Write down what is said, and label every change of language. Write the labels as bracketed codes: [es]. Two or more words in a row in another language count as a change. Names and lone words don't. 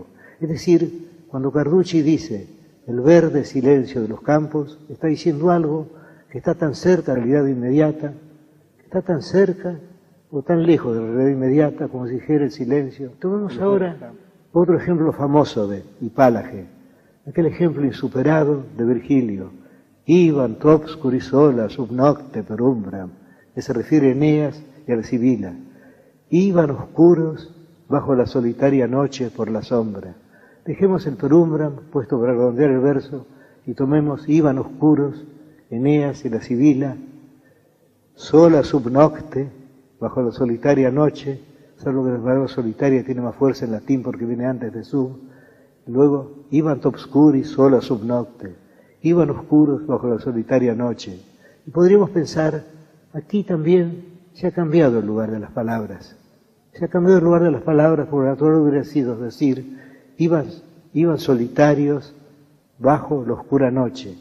[es] Es decir, cuando Carducci dice el verde silencio de los campos, está diciendo algo que está tan cerca de la realidad inmediata, que está tan cerca o tan lejos de la realidad inmediata como si dijera el silencio. Tomemos ahora otro ejemplo famoso de Hipálage, aquel ejemplo insuperado de Virgilio, [la] Iban obscuri sola sub nocte per umbram, [es] que se refiere a Eneas y a la Sibila. Iban oscuros bajo la solitaria noche por la sombra. Dejemos el [la] per umbram [es] puesto para redondear el verso y tomemos iban oscuros, Eneas y la Sibila, [la] sola sub nocte, [es] bajo la solitaria noche, salvo que la palabra solitaria tiene más fuerza en latín porque viene antes de sub. [la] Luego, iban obscuri sola sub nocte, [es] iban oscuros bajo la solitaria noche. Y podríamos pensar, aquí también se ha cambiado el lugar de las palabras. Se ha cambiado el lugar de las palabras, porque lo natural hubiera sido decir, iban solitarios bajo la oscura noche.